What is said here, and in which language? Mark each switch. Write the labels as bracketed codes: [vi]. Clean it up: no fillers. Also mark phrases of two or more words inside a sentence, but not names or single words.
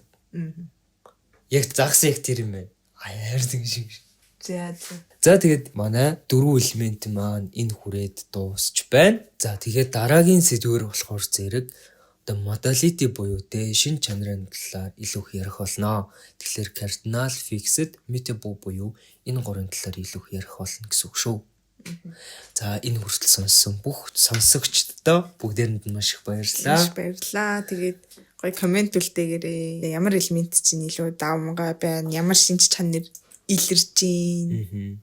[mn] Яг загсан яг тэр юм байна. Хайр тийм шиг. За тэгээд манай 4 элемент маань энэ хүрээд дуусч байна. За тэгээд дараагийн сэдвээр болохоор зэрэг modality буюу шин чанарын талаар илүү их ярих болно. Тэгэхээр [en] cardinal, fixed, mutable [mn] буюу энэ гурван талаар илүү их ярих болно гэсэн үг шүү. За энэ хүртэл сонссон бүх сонсогчдод бүгдээрэнд нь маш их баярлалаа. Баярлалаа. Тэгээд гоё комент үлдээгээрэй. Ямар элемент чинь илүү давмгай байна, ямар шинж чанар илэрж гин.